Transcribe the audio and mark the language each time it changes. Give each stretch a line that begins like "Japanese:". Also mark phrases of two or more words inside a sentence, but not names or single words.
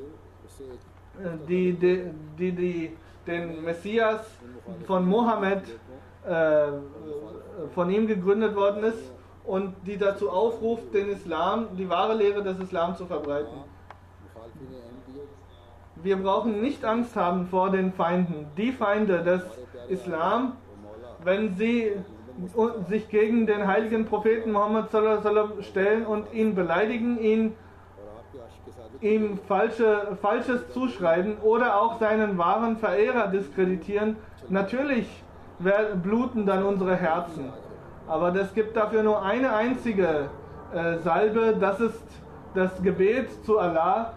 German: den Messias von Mohammed von ihm gegründet worden ist und die dazu aufruft, den Islam, die wahre Lehre des Islam zu verbreiten. Wir brauchen nicht Angst haben vor den Feinden. Die Feinde des Islam, wenn sie sich gegen den heiligen Propheten Muhammad
Arabic: صلى الله عليه وسلم
German: stellen und ihn beleidigen, ihm Falsches zuschreiben oder auch seinen wahren Verehrer diskreditieren, natürlich bluten dann unsere Herzen. Aber es gibt dafür nur eine einzige Salbe, das ist das Gebet zu Allah.